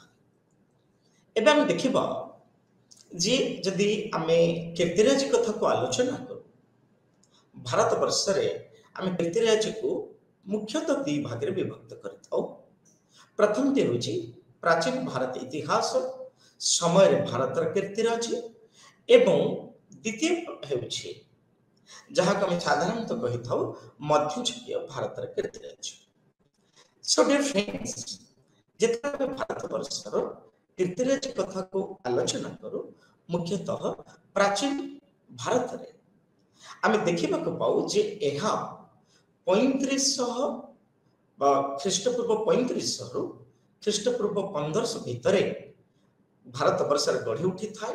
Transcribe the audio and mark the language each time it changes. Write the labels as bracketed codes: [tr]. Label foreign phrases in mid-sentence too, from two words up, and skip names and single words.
[or] ଏବେ ଆମେ ଦେଖିବା ଯେ ଯଦି ଆମେ କୀର୍ତ୍ତିରାଜି କଥାକୁ ଆଲୋଚନା କରୁ, ଭାରତ ବର୍ଷରେ ଆମେ କୀର୍ତ୍ତିରାଜିକୁ ମୁଖ୍ୟତଃ ଦୁଇ ଭାଗରେ ବିଭକ୍ତ କରିଥାଉ। ପ୍ରଥମଟି ହେଉଛି ପ୍ରାଚୀନ ଭାରତ ଇତିହାସ ସମୟରେ ଭାରତର କୀର୍ତ୍ତିରାଜି ଏବଂ ଦ୍ୱିତୀୟ ହେଉଛି ଯାହାକୁ ଆମେ ସାଧାରଣତଃ କହିଥାଉ ମଧ୍ୟଯୁଗୀୟ ଭାରତର କୀର୍ତ୍ତିରାଜି। [en] So dear friends, [or] ଯେତେବେଳେ ଭାରତ ବର୍ଷର କୀର୍ତ୍ତିରାଜି କଥାକୁ ଆଲୋଚନା କରୁ, ମୁଖ୍ୟତଃ ପ୍ରାଚୀନ ଭାରତରେ ଆମେ ଦେଖିବାକୁ ପାଉ ଯେ ଏହା 3500 ବା ଖ୍ରୀଷ୍ଟପୂର୍ବ 3500ରୁ ଖ୍ରୀଷ୍ଟପୂର୍ବ 1500 ଭିତରେ ଭାରତ ବର୍ଷରେ ଗଢ଼ି ଉଠିଥାଏ।